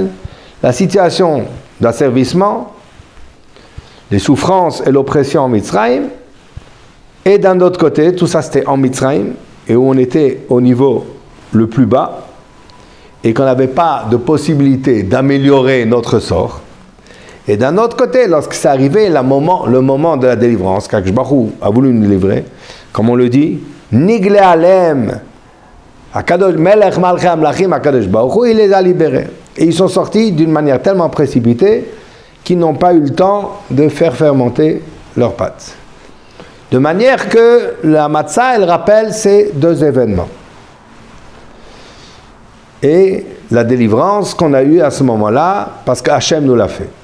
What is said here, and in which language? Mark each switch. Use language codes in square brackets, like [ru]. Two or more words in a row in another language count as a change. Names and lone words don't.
[fr] La situation d'asservissement, les souffrances et l'oppression en Mitzrayim, et d'un autre côté, tout ça c'était en Mitzrayim, et où on était au niveau le plus bas, et qu'on n'avait pas de possibilité d'améliorer notre sort. Et d'un autre côté, lorsque c'est arrivé le moment de la délivrance, qu'Akadosh Baruch Hu a voulu nous livrer, comme on le dit, [he] נגלה עליהם, הקדוש מלך מלכי המלכים, הקדוש ברוך הוא, [fr] il les a libérés. Et ils sont sortis d'une manière tellement précipitée qu'ils n'ont pas eu le temps de faire fermenter leurs pâtes. De manière que la matzah, elle rappelle ces deux événements. Et la délivrance qu'on a eue à ce moment-là, parce qu'Hachem nous l'a fait.